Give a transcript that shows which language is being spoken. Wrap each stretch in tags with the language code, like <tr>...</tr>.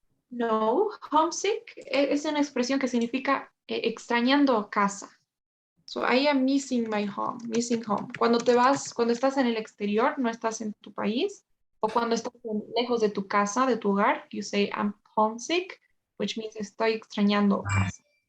<es>No, homesick es una expresión que significa extrañando casa.</es> <en>So I am missing my home, missing home.</en> <es>Cuando te vas, cuando estás en el exterior, no estás en tu país, o cuando estás lejos de tu casa, de tu hogar,</es> <en>you say I'm homesick, which means</en> <es>estoy extrañando casa.</es>